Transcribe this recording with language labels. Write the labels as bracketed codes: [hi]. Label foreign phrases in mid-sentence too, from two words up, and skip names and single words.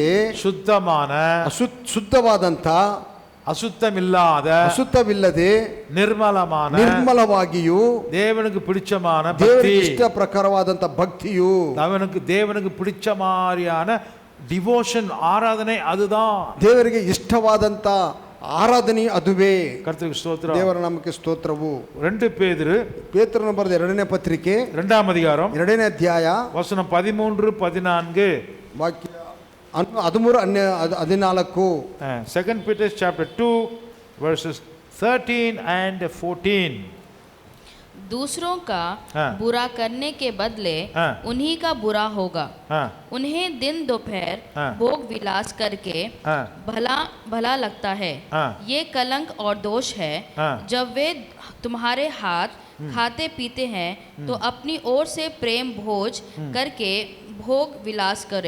[ta] சுத்தமான [kn] ಶುದ್ಧವಾದಂತ [ta] அசுத்தமில்லாத [kn] ಅಸುತ್ತವಿಲ್ಲದೆ ನಿರ್ಮಲವಾಗಿಯೂ [ta] தேவனுக்கு பிடிச்சமான [kn] ದೇವರಿಗೆ ಇಷ್ಟ ಪ್ರಕಾರವಾದಂತ ಭಕ್ತಿಯು [ta] தேவனுக்கு பிடிச்ச மாதிரியான டிவோஷன் ஆராதனை அதுதான் [kn] ದೇವರಿಗೆ ಇಷ್ಟವಾದಂತ ಆರಾಧನೆ ಅದುವೇ. ಕರ್ತನಿಗೆ ಸ್ತೋತ್ರ, ದೇವರ ನಾಮಕ್ಕೆ ಸ್ತೋತ್ರವು. 2 ಪೇತ್ರನು ಬರೆದ 2ನೇ ಪತ್ರಿಕೆ [ta] 2ಾம் அதிகாரம் [kn] 2ನೇ ಅಧ್ಯಾಯ ವಚನ 13-14 ವಾಕ್ಯ 13-14. [en] 2 Peter chapter 2 verses 13 and 14. [hi] दूसरों का बुरा करने के बदले उन्हीं का बुरा होगा। उन्हें दिन दोपहर भोग विलास करके भला भला लगता है। ये कलंक और दोष है। जब वे तुम्हारे हाथ खाते पीते हैं तो अपनी ओर से प्रेम भोज करके भोग विलास करे।